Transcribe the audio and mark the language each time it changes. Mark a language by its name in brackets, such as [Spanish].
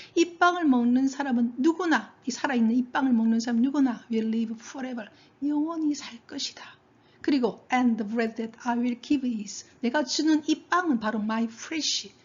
[Korean] 이 빵을 먹는 사람은 누구나, 이 살아있는 이 빵을 먹는 사람 누구나 [English] will live forever. [Korean] 영원히 살 것이다. 그리고 [English] and the bread that I will give is. [Korean] 내가 주는 이 빵은 바로 [English] my flesh.